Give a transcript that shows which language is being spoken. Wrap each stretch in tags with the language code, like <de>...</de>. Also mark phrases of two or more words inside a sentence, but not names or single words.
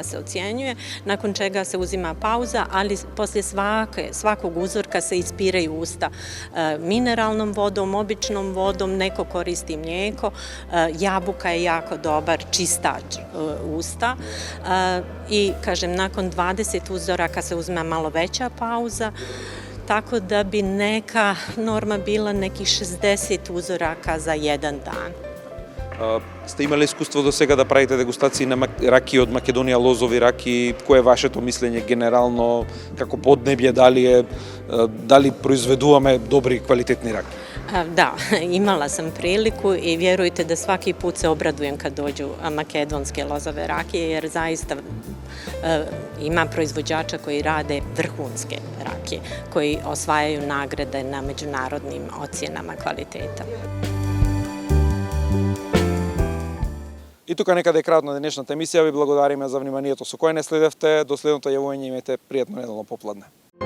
<bs>se ocjenjuje, nakon čega se uzima pauza, ali poslije svakog uzorka se ispiraju usta mineralnom vodom, običnom vodom, neko koristi mlijeko, jabuka je jako dobar čistač usta i, kažem, nakon 20 uzoraka se uzme malo veća pauza, tako da bi neka norma bila nekih 60 uzoraka za jedan dan.</bs> <mk>Сте имали искуство до сега да правите дегустации на ракии од Македонија, лозови ракии, кое е вашето мислење генерално, како поднебје, дали произведуваме добри квалитетни ракии?</mk> <bs>Da, imala sam priliku i vjerujte da svaki put se obradujem kad dođu makedonske lozove rakije, jer zaista ima proizvođača koji rade vrhunske rakije, koji osvajaju nagrade na međunarodnim ocjenama kvaliteta.</bs> <mk>И тука некаде е крајот на денешната емисија. Ви благодариме за вниманието со кое не следевте. До следното јавување имајте пријатно неделно попладне.</mk>